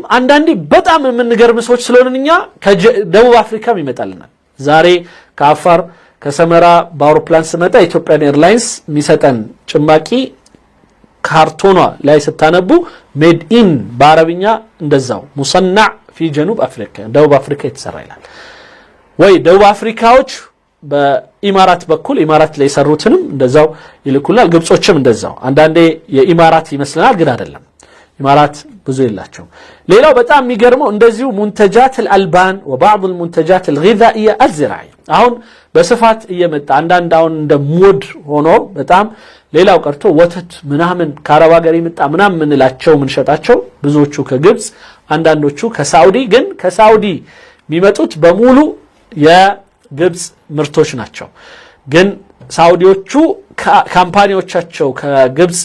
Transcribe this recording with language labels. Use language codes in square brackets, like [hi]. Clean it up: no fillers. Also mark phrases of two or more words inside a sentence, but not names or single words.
[am] አንዳንዴ በጣም የምንገርም ሰዎች ስለሆነኛ ከደቡብ አፍሪካም ይመጣልናል ዛሬ ከአፋር ከሰመራ በአውሮፕላን ስመጣ ኢትዮጵያን ኤርላይንስ የሚሰጠን ጭማቂ ካርቶኗ ላይ ስታነቡ [en] made in [am] በአረብኛ እንደዛው [ar] مصنع في جنوب افريقيا [am] ደቡብ አፍሪካ የተሰራ ይላል ወይ ደቡብ አፍሪካዎች በኢማራት በኩል ኢማራት ላይ ሰሩትንም እንደዛው ይልኩላል ግብጾችም እንደዛው አንዳንዴ የኢማራት ይመስላል ግን አይደለም ኢማራት ብዙ ይላቸው ሌላው በጣም የሚገርመው እንደዚሁ [ar] منتجات الالبان وبعض المنتجات الغذائيه [am] الزراعيه አሁን በስፋት እየመጣ አንዳንድ አሁን እንደ ሞድ ሆኖ በጣም ሌላው ቀርቶ ወተት ምናምን ከአረብ ሀገር ይመጣ ምናምን ምንላቸው ምንሸጣቸው ብዙዎቹ ከግብጽ አንዳንዶቹ ከሳውዲ ግን ከሳውዲ የሚመጡት በሙሉ የግብጽ ምርቶች ናቸው ግን ሳውዲዎቹ ካምፓኒዎቻቸው ከግብጽ